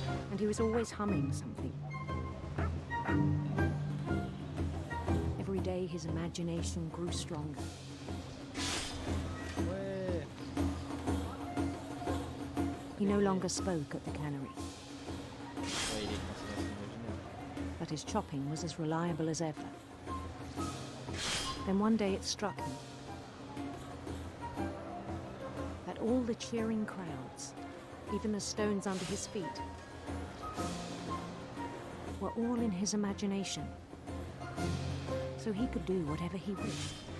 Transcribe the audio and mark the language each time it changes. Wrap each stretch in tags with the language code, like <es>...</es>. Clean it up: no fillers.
<en>And he was always humming something. day his imagination grew stronger.</en> <fr>Ouais.</fr> <en>He no longer spoke at the cannery,</en> <fr>Ouais, il est coincé dans son imaginaire.</fr> <en>but his chopping was as reliable as ever. Then one day it struck him that all the cheering crowds, even the stones under his feet, were all in his imagination, so he could do whatever he wished.</en>